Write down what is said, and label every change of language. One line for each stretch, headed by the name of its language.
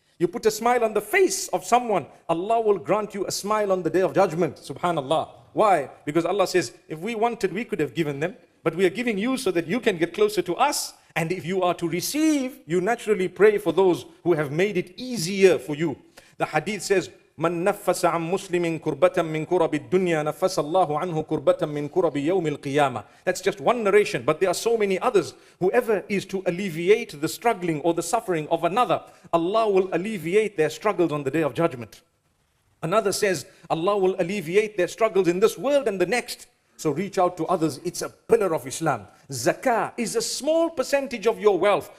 English: You put a smile on the face of someone, Allah will grant you a smile on the day of judgment. Subhanallah. Why? Because Allah says, if we wanted, we could have given them, but we are giving you so that you can get closer to us. And if you are to receive, you naturally pray for those who have made it easier for you.
Arabic: The hadith says, من نفس عن مسلم كربة من كرب الدنيا نفس الله عنه كربة من كرب يوم القيامة.
English: That's just one narration, but there are so many others. Whoever is to alleviate the struggling or the suffering of another, Allah will alleviate their struggles on the day of judgment. Another says, Allah will alleviate their struggles in this world and the next. So reach out to others. It's a pillar of Islam. Zakah is a small percentage of your wealth.